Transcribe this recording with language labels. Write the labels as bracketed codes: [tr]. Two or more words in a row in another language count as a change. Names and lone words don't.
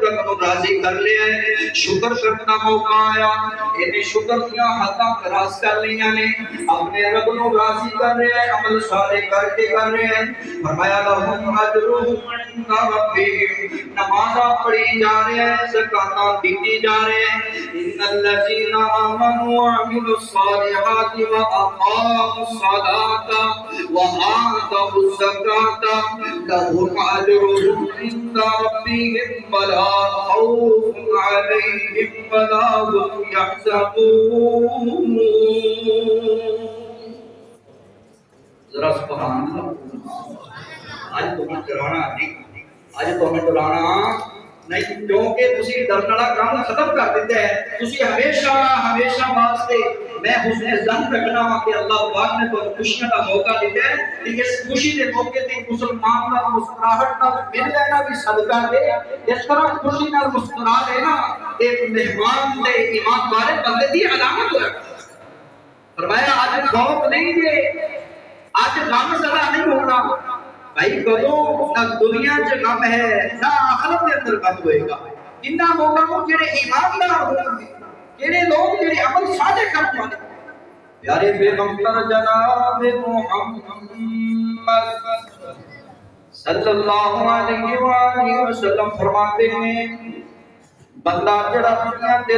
[pa] رب نو راضی کر لیا ہے، شکر کرنا موقع آیا انہیں شکر دیا حداں کراس کر لیا نے، اپنے رب نو راضی کر رہے ہیں، عمل صالح کر کے کر رہے ہیں، فرمایا [ar] لہم اجرہم عند ربہم، [pa] نمازاں پڑھی جا رہے ہیں، زکاتاں دیتی جا رہے ہیں، [ar] ان الذین آمنوا وعملوا الصالحات واقاموا الصلاة وآتوا الزکاة لہم اجرہم عند ربہم ولا خوف علیہم ولا هم يحزنون۔ [pa] ذرا [ar] سبحان اللہ، [pa] آج تو میں ڈرانا نہیں، آج تو میں ڈرانا نہیں، کیونکہ تسی ڈرن والا کام ختم کر دیتے ہیں، تسی ہمیشہ واسطے میں حسن ظن رکھنا ہوں کہ اللہ پاک نے تو خوشیاں کا موقع دیتا ہے کہ اس خوشی کے موقع تے مسلمان کا مسکراہٹ نال مل لینا بھی صدقہ دے، اس طرح خوشی نال مسکرا لینا ایک مہمان تے ایمان والے بندے دی علامت ہے۔ فرمایا آج خوف نہیں ہے، آج غم زدہ نہیں ہونا، بھائی کدوں نہ دنیا چ غم ہے نہ آخرت کے اندر غم ہوئے گا، انہاں لوگاں کو جڑے ایماندار ہوں گے، جڑے لوگ جڑے عمل صالح کرتے ہیں۔ پیارے پیغمبر جناب محمد صلی اللہ علیہ وآلہ وسلم فرماتے ہیں بندہ جڑا دنیا تے